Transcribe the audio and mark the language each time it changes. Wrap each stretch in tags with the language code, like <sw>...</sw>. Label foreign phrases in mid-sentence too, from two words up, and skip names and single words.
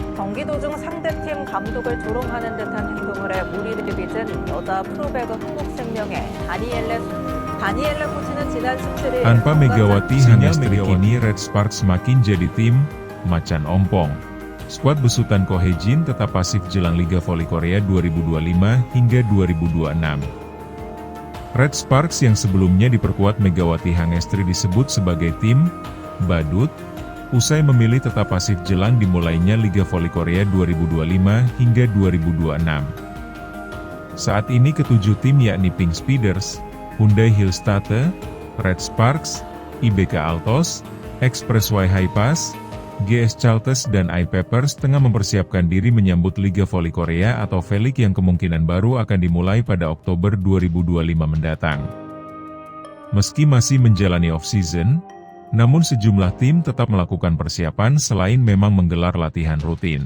<ko>경기 도중 상대팀 감독을 조롱하는 듯한 행동을 해 물의를 빚은 여자 프로배구 한국생명의 다니엘라 코치는 지난 17일</ko> <id>Tanpa Megawati Hangestri kini Red Sparks makin jadi tim macan ompong. Skuad besutan Ko Hye-jin tetap pasif jelang Liga Voli Korea 2025 hingga 2026. Red Sparks yang sebelumnya diperkuat Megawati Hangestri disebut sebagai tim badut, usai memilih tetap pasif jelang dimulainya Liga Voli Korea 2025 hingga 2026. Saat ini ketujuh tim yakni Pink Speeders, Hyundai Hillstatte, Red Sparks, IBK Altos, Expressway Haipas, GS Chalters dan iPeppers tengah mempersiapkan diri menyambut Liga Voli Korea atau V-League yang kemungkinan baru akan dimulai pada Oktober 2025 mendatang. Meski masih menjalani off-season, namun sejumlah tim tetap melakukan persiapan selain memang menggelar latihan rutin.</id>